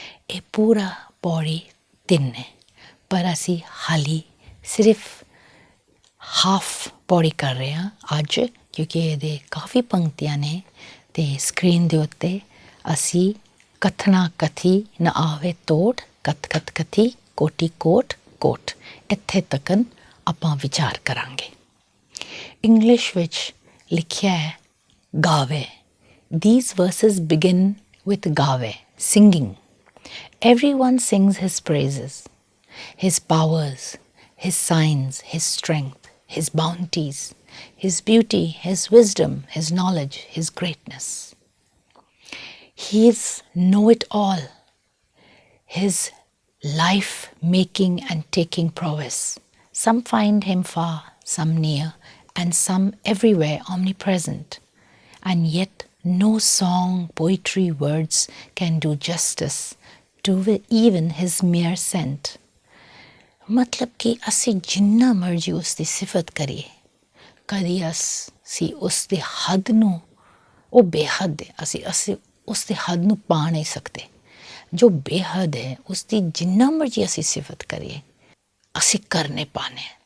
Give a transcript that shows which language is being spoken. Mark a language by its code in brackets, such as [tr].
[pa] ਇਹ ਪੂਰਾ ਪੌੜੀ 3 ਹੈ, ਪਰ ਅਸੀਂ ਹਾਲੀ ਸਿਰਫ ਹਾਫ ਪੌੜੀ ਕਰ ਰਹੇ ਹਾਂ ਅੱਜ, ਕਿਉਂਕਿ ਇਹਦੇ ਕਾਫੀ ਪੰਕਤੀਆਂ ਨੇ ਅਤੇ ਸਕਰੀਨ ਦੇ ਉੱਤੇ ਅਸੀਂ ਕਥਨਾ ਕਥੀ ਨ ਆਵੇ ਤੋਟ, ਕਥ ਕਥ ਕਥੀ ਕੋਟੀ ਕੋਟ ਕੋਟ, ਇੱਥੇ ਤੱਕ ਆਪਾਂ ਵਿਚਾਰ ਕਰਾਂਗੇ। ਇੰਗਲਿਸ਼ ਵਿੱਚ ਲਿਖਿਆ ਹੈ ਗਾਵੇ। [en] These verses begin with gave, singing. Everyone sings his praises, his powers, his signs, his strength, his bounties, his beauty, his wisdom, his knowledge, his greatness. He is know-it-all, his life-making and taking prowess. Some find him far, some near, and some everywhere omnipresent. And yet no song, poetry, words can do justice to even his mere scent. [pa] ਮਤਲਬ ਕਿ ਅਸੀਂ ਜਿੰਨਾ ਮਰਜ਼ੀ ਉਸ ਦੀ ਸਿਫਤ ਕਰੀਏ, ਕਦੀ ਅਸੀਂ ਉਸ ਦੇ ਹੱਦ ਨੂੰ, ਉਹ ਬੇਹੱਦ ਹੈ, ਅਸੀਂ ਉਸ ਦੇ ਹੱਦ ਨੂੰ ਪਾ ਨਹੀਂ ਸਕਦੇ। ਜੋ ਬੇਹੱਦ ਹੈ ਉਸ ਦੀ ਜਿੰਨਾ ਮਰਜ਼ੀ ਅਸੀਂ ਸਿਫਤ ਕਰੀਏ ਅਸੀਂ ਕਰ ਨਹੀਂ ਪਾਉਂਦੇ।